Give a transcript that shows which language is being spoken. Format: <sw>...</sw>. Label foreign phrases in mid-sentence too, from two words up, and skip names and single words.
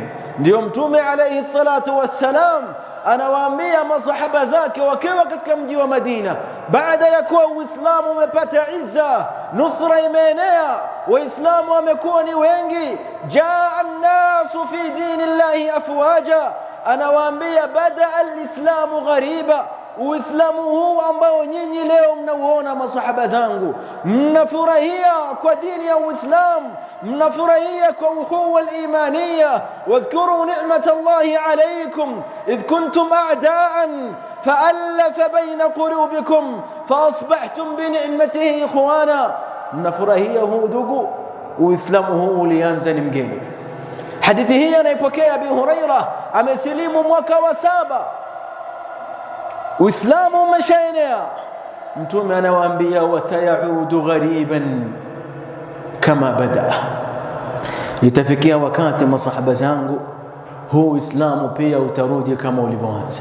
<sw>Ndio mtume</sw> <ar>عليه الصلاة والسلام</ar> <sw>anawaambia masahaba zake wakiwa katika mji wa Madina, baada ya kuwa Uislamu umepata izza, nusra imeenea, Waislamu wamekuwa ni wengi,</sw> <ar>جاء الناس في دين الله أفواجا,</ar> <sw>anawaambia</sw> <ar>بدأ الإسلام غريبا.</ar> <sw>Uislamu huu ambao nyinyi leo mnauona masahaba zangu, mnafurahia kwa dini ya Uislamu, mnafurahia kwa</sw> <ar>الأخوة الإيمانية. واذكروا نعمة الله عليكم إذ كنتم أعداء فألف بين قلوبكم فأصبحتم ب نعمته إخوانا.</ar> <sw>Mnafurahia huu ndugu, Uislamu huu ulianza ni mgeni. Hadithi hii anaipokea Abi Huraira, amesilimu mwaka wa 7. Uislamu umeshaenea. Mtume anawaambia</sw> <ar>وسيعود غريبا كما بدأ,</ar> <sw>itafikia wakati masahaba zangu huu Uislamu pia utarudi kama ulivyoanza.</sw>